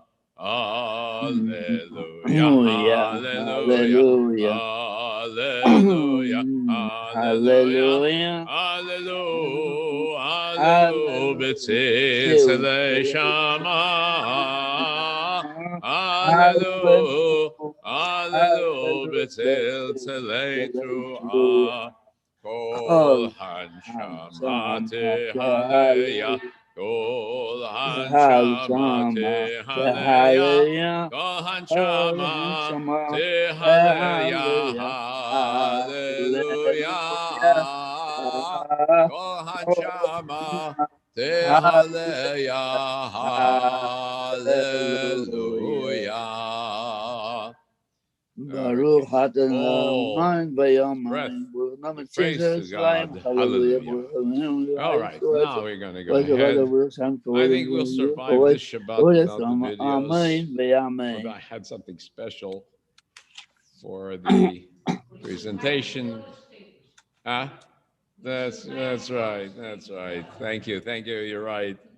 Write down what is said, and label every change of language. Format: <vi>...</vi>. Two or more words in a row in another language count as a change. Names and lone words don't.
<he>הללויה, הללויה, הללויה, הללויה, הללויה, הללויה, בצלצלי שמע. הללויה, הללויה, בצלצלי תרועה. כל הנשמה תהלליה, כל הנשמה תהלליה, כל הנשמה תהלליה, הללויה. כל הנשמה תהלליה, hallelujah. ברוך אדוני</he> <en>Breath.</en> <he>V'yom</he> <en>Praise to God. Hallelujah. All right, now we're going to go ahead. I think we'll survive this Shabbat without the videos. Although I had something special for the presentation. Huh? That's right. That's right. Thank you. Thank you. You're right.</en>